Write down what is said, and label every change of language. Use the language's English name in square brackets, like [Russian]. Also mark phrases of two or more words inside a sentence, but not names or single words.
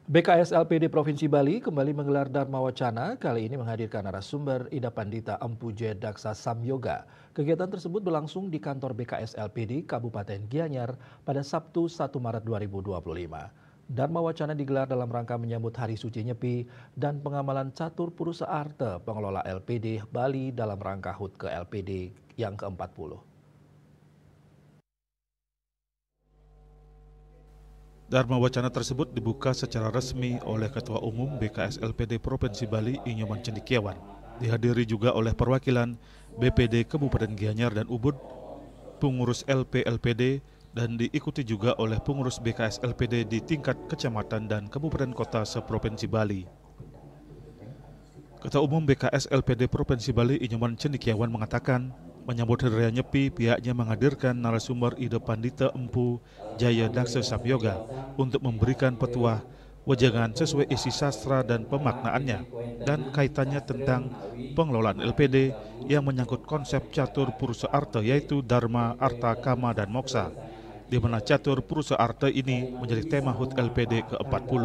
[Indonesian] BKS LPD Provinsi Bali kembali menggelar Dharma Wacana, kali ini menghadirkan narasumber Ida Pandita Empu Jedaksa Samyoga. Kegiatan tersebut berlangsung di kantor BKS LPD Kabupaten Gianyar pada Sabtu 1 Maret 2025. Dharma Wacana digelar dalam rangka menyambut Hari Suci Nyepi dan pengamalan Catur Purusa Arte pengelola LPD Bali dalam rangka HUT ke LPD yang ke-40. Dharma Wacana tersebut dibuka secara resmi oleh Ketua Umum BKS LPD Provinsi Bali Inyoman Cendikiawan. Dihadiri juga oleh perwakilan BPD Kabupaten Gianyar dan Ubud, pengurus LPD, dan diikuti juga oleh pengurus BKS LPD di tingkat kecamatan dan kabupaten kota seprovinsi Bali. Ketua Umum BKS LPD Provinsi Bali Inyoman Cendikiawan mengatakan, menyambut Hari Raya Nyepi, pihaknya menghadirkan narasumber Ida Pandita Empu Jedaksa Samyoga untuk memberikan petuah wejangan sesuai isi sastra dan pemaknaannya dan kaitannya tentang pengelolaan LPD yang menyangkut konsep Catur Purusa Arte, yaitu Dharma, Arta, Kama, dan Moksa, di mana Catur Purusa Arte ini menjadi tema HUT LPD ke-40.